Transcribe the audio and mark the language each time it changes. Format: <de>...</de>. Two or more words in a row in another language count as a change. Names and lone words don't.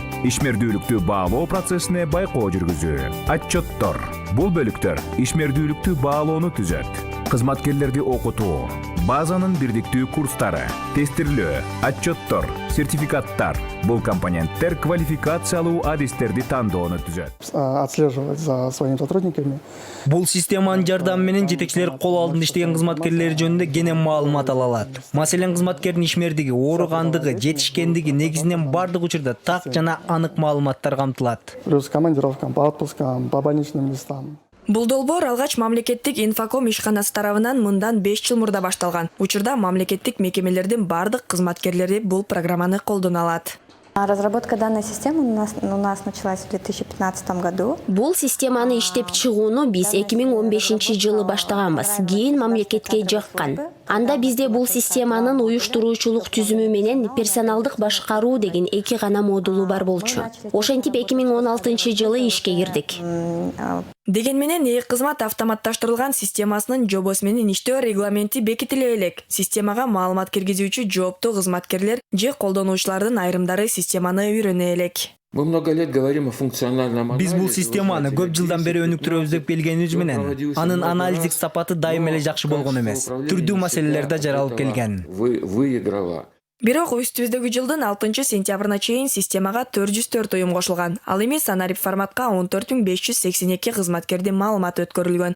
<ky>Ишмердүүлүктү баалоо процессине байкоо жүргүзүү. Отчеттор. Бул бөлүктөр ишмердүүлүктү баалоону түзөт. Кызматкерлерди окутуу, базанын бирдиктүү курстары, тестирлөө, отчеттор, сертификаттар. Бул компоненттер квалификациялуу адистерди тандоону түзөт.</ky> <ru>Отслеживать за своими сотрудниками.</ru> <ky>Бул системанын жардамы менен жетекчилер кол алдында иштеген кызматкерлер жөнүндө кенен маалымат ала алат. Маселен, кызматкердин ишмердиги, ооругандыгы, жетишкендиги негизинен бардык учурда так жана анык маалыматтар камтылат.</ky> <ru>Плюс командировкам, по отпускам, по больничным местам.</ru> <ky>Бул долбоор алгач мамлекеттик Инфоком ишканасы тарабынан мындан 5 жыл мурда башталган. Учурда мамлекеттик мекемелердин бардык кызматкерлери бул программаны колдоно алат.</ky> <ru>Разработка данной системы у нас началась в 2015 году.</ru> <ky>Бул системаны иштеп чыгууну биз 2015 жылы баштаганбыз. Кийин мамлекетке жаккан. Анда бизде бул системанын уюштуруучулук түзүмү менен персоналдык башкаруу деген эки гана модулу бар болчу. Ошентип 2016 жылы ишке кирдик. Деген менен кызмат автоматташтырылган системасынын жобосу менен иштөө регламенти бекитиле элек. Системага маалымат киргизүүчү жооптуу кызматкерлер же колдонуучулардын айрымдары системаны үйрөнө элек.</ky> <ru>Мы много лет говорим о функциональном анализе.</ru> <ky>Биз бул системаны көп жылдан бери өнүктүрөбүз деп келгенибиз менен, анын анализдик сапаты дайым эле жакшы болгон эмес. Түрдүү маселелер да жаралып келген.</ky> <ru>Выиграла.</ru> <ky>Бирок үстүбүздөгү жылдын 6 сентябрына чейин системага 404 уюм кошулган. Ал эми санарип форматка 14582 кызматкердин маалыматы өткөрүлгөн.</ky>